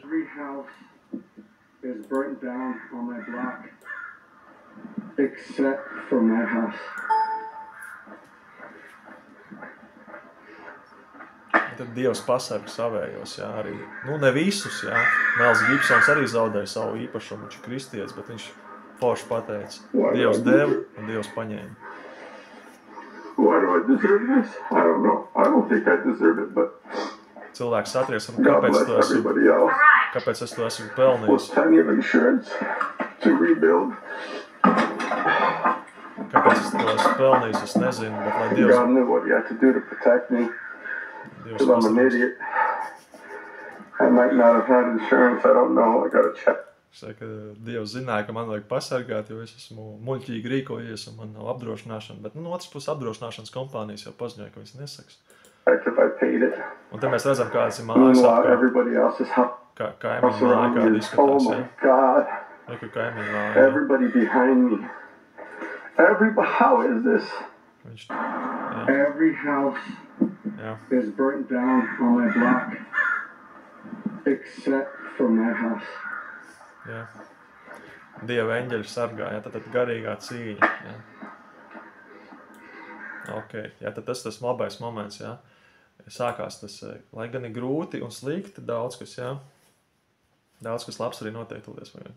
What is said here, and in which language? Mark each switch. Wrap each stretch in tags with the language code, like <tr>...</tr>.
<en>Every house is burnt down on my block, except for my house.</en> <lv>Tad Dievs pasarga savējos, jā, arī, ne visus, jā. Mels Gibsons arī zaudēja savu īpašumu, viņš ir kristietis, bet viņš forši pateica, Dievs deva un Dievs paņēma.</lv> <en>Why do I deserve this? I don't know. I don't think I deserve it, but</en> <lv>cilvēks atries,</lv> <en>God bless everybody else.</en> <lv>kāpēc es to esmu pelnījis.</lv> <en>With plenty of insurance to rebuild.</en> <lv>Kāpēc es to esmu pelnījis, es nezinu, bet lai Dievs...</lv> <en>God knew what he had to do to protect me. Because I'm an idiot. I might not have had insurance, I don't know, I gotta check.</en> <lv>Es saku, ka Dievs zināja, ka man vajag pasargāt, jo es esmu muļķīgi rīkojies un man nav apdrošināšana, bet no otras puses apdrošināšanas kompānijas jau paziņoja, ka viņas nesaks.</lv> <en>If I paid it.</en> <lv>Un te mēs redzam, kādas ir mājas apkārt, kā kaimiņu māja, kāda izskatās,</lv> <en>oh my God.</en> <lv>Reku kaimiņu māja.</lv> <en>Everybody behind me. How is this?</en> <lv>Viņš,</lv> <en>Every house is burnt down on my block, except for my house.</en> <lv>Jā. Dieva eņģeļi sargā, jā, tad garīgā cīņa, jā. Ok, jā, tad tas labais moments, jā. Sākās tas, lai gan ir grūti un slikti, daudz kas, jā. Daudz kas labs arī noteikti tūlies vajag.</lv>